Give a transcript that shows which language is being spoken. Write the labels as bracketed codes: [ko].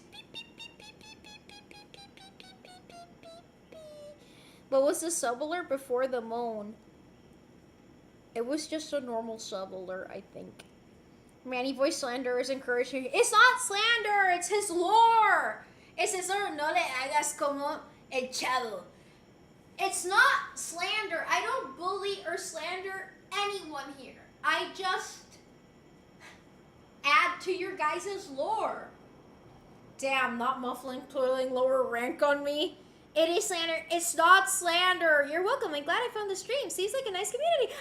[en] Beep, beep, beep, beep, beep, beep, beep, beep, beep, beep, beep, beep, beep. What was the sub alert before the moan? It was just a normal sub alert, I think. Manny Boy slander is encouraging. It's not slander, it's his lore. [es] Es eso, no le hagas como el chavo. [en] It's not slander. I don't bully or slander anyone here. I just add to your guys' lore. Damn, not muffling, putting lower rank on me. It is slander. It's not slander. You're welcome. I'm glad I found the stream. Seems like a nice community.